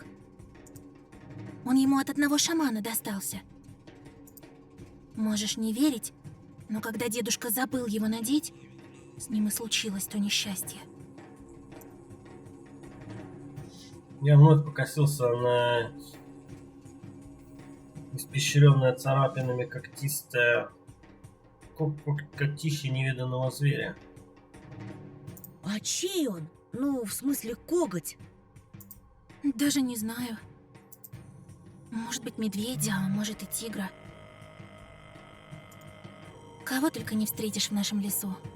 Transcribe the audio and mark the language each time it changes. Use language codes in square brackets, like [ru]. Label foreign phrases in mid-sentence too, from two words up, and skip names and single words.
[ru] Он ему от одного шамана достался. Можешь не верить, но когда дедушка забыл его надеть, с ним и случилось то несчастье. Я вновь покосился на испещренное царапинами когтистое когтище невиданного зверя. А чей он? Ну, в смысле, коготь. Даже не знаю. Может быть, медведя, а может и тигра. Кого только не встретишь в нашем лесу.